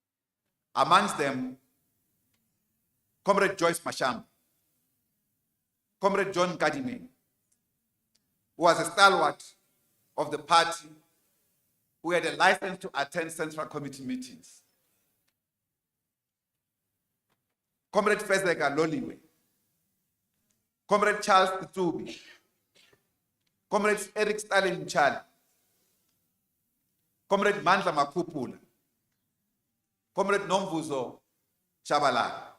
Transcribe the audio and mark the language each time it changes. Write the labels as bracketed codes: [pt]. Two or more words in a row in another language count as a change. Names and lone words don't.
[en] Amongst them, Comrade Joyce Masham, Comrade John Kadime, who was a stalwart of the party, who had a license to attend Central Committee meetings. Comrade Fezeka Loliwe, Comrade Charles Tsubi, Comrade Eric Stalin Mchali, Comrade Mandla Makupula, Comrade Nomvuzo Chabalala,